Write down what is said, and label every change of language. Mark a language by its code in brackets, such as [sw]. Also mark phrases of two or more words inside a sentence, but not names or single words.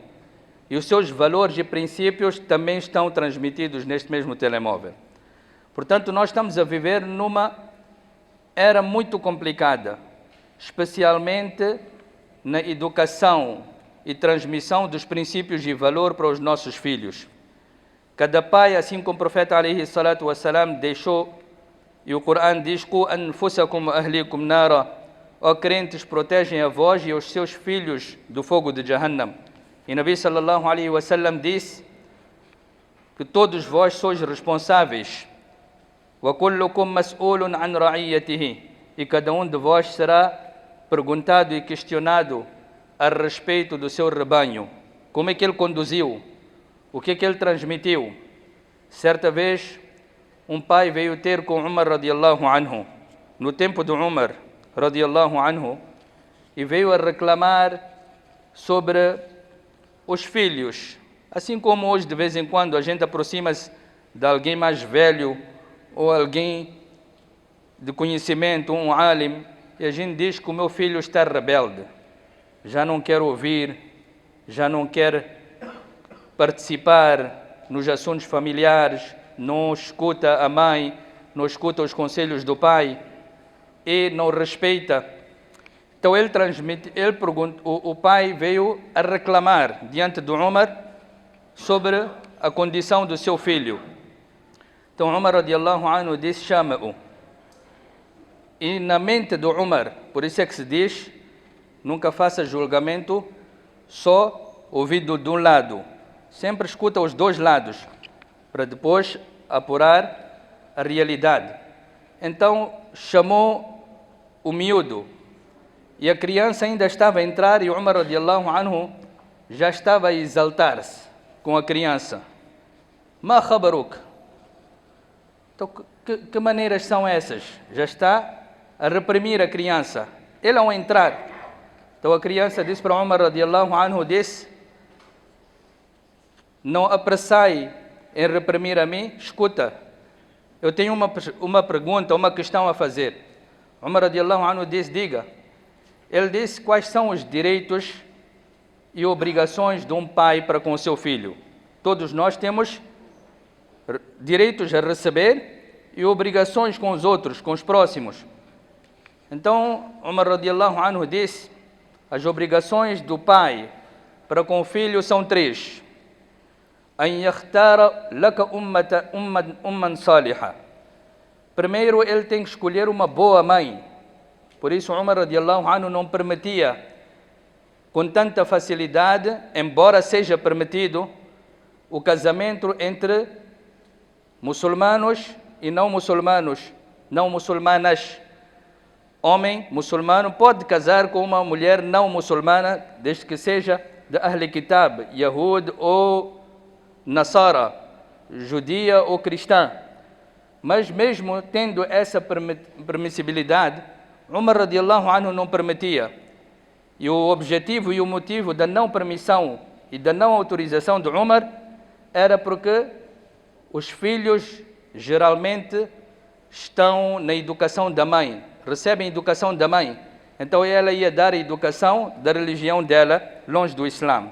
[pt] E os seus valores e princípios também estão transmitidos neste mesmo telemóvel. Portanto, nós estamos a viver numa era muito complicada, especialmente na educação e transmissão dos princípios e valor para os nossos filhos. Cada pai, assim como o profeta [ar] عليه الصلاة والسلام [pt] deixou, e o Corão diz: [ar] "قوا أنفسكم أهليكم نارا", [pt] ó crentes, protegem a vós e aos seus filhos do fogo de Jahannam. E Nabi [ar] صلى الله عليه وسلم [pt] disse que todos vós sois responsáveis. [ar] "وكلكم مسؤول عن رعيته", [pt] e cada um de vós será perguntado e questionado a respeito do seu rebanho. Como é que ele conduziu? O que é que ele transmitiu? Certa vez, um pai veio ter com Umar [ar] رضي الله عنه, [pt] no tempo de Umar [ar] رضي الله عنه, [pt] e veio a reclamar sobre os filhos. Assim como hoje, de vez em quando, a gente aproxima-se de alguém mais velho ou alguém de conhecimento, um alim, e a gente diz que o meu filho está rebelde, já não quer ouvir, já não quer participar nos assuntos familiares, não escuta a mãe, não escuta os conselhos do pai e não respeita. Então o pai veio a reclamar diante do Umar sobre a condição do seu filho. Então Umar [ar] رضي الله عنه [pt] disse: chama-o. E na mente do Umar, por isso é que se diz, nunca faça julgamento só ouvido de um lado. Sempre escuta os dois lados, para depois apurar a realidade. Então chamou o miúdo, e a criança ainda estava a entrar, e Umar [ar] رضي الله عنه [pt] já estava a exaltar-se com a criança. [ar] ما خبرك? [pt] Então, que maneiras são essas? Já está a reprimir a criança. Ele ao entrar, então a criança disse para Umar [ar] رضي الله عنه, [pt] disse: não apressai em reprimir a mim, escuta, eu tenho uma pergunta, uma questão a fazer. Umar [ar] رضي الله عنه [pt] disse: diga. Ele disse: quais são os direitos e obrigações de um pai para com o seu filho? Todos nós temos direitos a receber e obrigações com os outros, com os próximos. Então, Umar [ar] رضي الله عنه [pt] disse: as obrigações do pai para com o filho são três. [ar] أن يختار لك أما صالحة. [pt] Primeiro, ele tem que escolher uma boa mãe. Por isso, Umar [ar] رضي الله عنه [pt] não permitia com tanta facilidade, embora seja permitido, o casamento entre muçulmanos e não muçulmanos, não muçulmanas. homem muçulmano pode casar com uma mulher não muçulmana, desde que seja de [ar] أهل كتاب, [pt] Yahud ou Nasara, judia ou cristã. Mas mesmo tendo essa permissibilidade, Umar [ar] رضي الله عنه [pt] não permitia. E o objetivo e o motivo da não permissão e da não autorização de Umar era porque os filhos geralmente estão na educação da mãe, recebem educação da mãe. Então ela ia dar a educação da religião dela, longe do Islã.